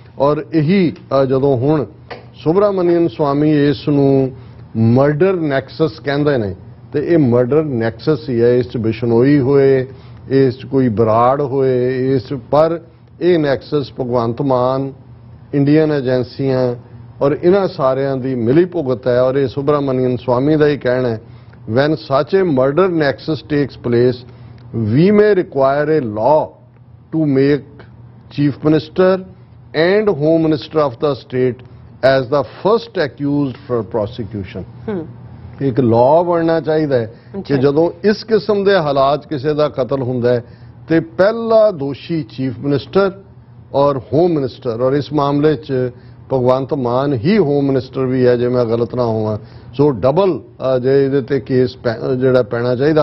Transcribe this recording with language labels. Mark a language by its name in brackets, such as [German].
[Punjabi] ਔਰ ਇਹੀ ਜਦੋਂ ਹੁਣ ਸੁਬਰਾਮਨੀਅਨ ਸਵਾਮੀ ਇਸ ਨੂੰ ਮਰਡਰ ਨੈਕਸਸ ਕਹਿੰਦੇ ਨੇ ਤੇ ਇਹ ਮਰਡਰ ਨੈਕਸਸ ਹੀ ਹੈ। ਇਸ 'ਚ ਬਿਸ਼ਨੋਈ ਹੋਏ, ਇਸ 'ਚ ਕੋਈ ਬਰਾੜ ਹੋਏ, ਇਸ ਪਰ ਇਹ ਨੈਕਸਸ ਭਗਵੰਤ ਮਾਨ, ਇੰਡੀਅਨ ਏਜੰਸੀਆਂ ਔਰ ਇਹਨਾਂ ਸਾਰਿਆਂ ਦੀ ਮਿਲੀ ਭੁਗਤ ਹੈ। ਔਰ ਇਹ ਸੁਬਰਾਮਨੀਅਨ ਸਵਾਮੀ ਦਾ ਹੀ ਕਹਿਣਾ ਹੈ, [English] when such a murder nexus takes place we may require a law to make chief minister and home minister of the state as the first accused for prosecution। [Punjabi] ਇੱਕ ਲਾਅ ਬਣਨਾ ਚਾਹੀਦਾ ਹੈ ਕਿ ਜਦੋਂ ਇਸ ਕਿਸਮ ਦੇ ਹਾਲਾਤ ਕਿਸੇ ਦਾ ਕਤਲ ਹੁੰਦਾ ਹੈ ਤੇ ਪਹਿਲਾ ਦੋਸ਼ੀ ਚੀਫ ਮਿਨਿਸਟਰ ਔਰ ਹੋਮ ਮਿਨਿਸਟਰ, ਔਰ ਇਸ ਮਾਮਲੇ 'ਚ ਭਗਵੰਤ ਮਾਨ ਹੀ ਹੋਮ ਮਿਨਿਸਟਰ ਵੀ ਹੈ ਜੇ ਮੈਂ ਗਲਤ ਨਾ ਹੋਵਾਂ। ਸੋ ਡਬਲ ਜੇ ਇਹਦੇ ਤੇ ਕੇਸ ਜਿਹੜਾ ਪੈਣਾ ਚਾਹੀਦਾ।